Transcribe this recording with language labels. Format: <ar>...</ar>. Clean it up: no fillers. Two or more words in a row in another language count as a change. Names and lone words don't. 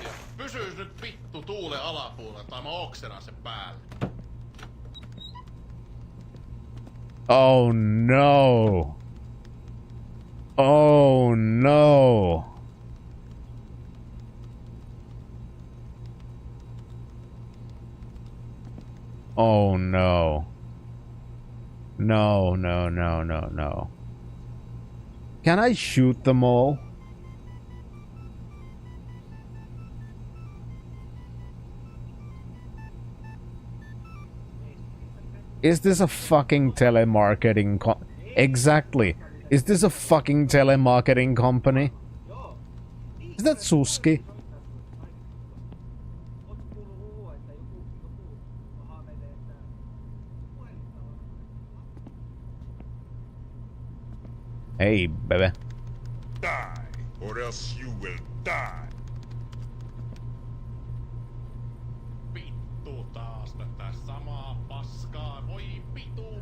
<fi>Ja pysyis nyt vittu tuulen alapuolella tai mä oksenan sen päälle.</fi> <en>Oh no! Oh no! Oh no. No, no, no, no, no. Can I shoot them all? Is this a fucking telemarketing Exactly. Is this a fucking telemarketing company? Is that Suski? Hey, baby. Die, or else you will die.</en> <fi>Vittu taas tätä samaa paskaa. Voi vittu.</fi>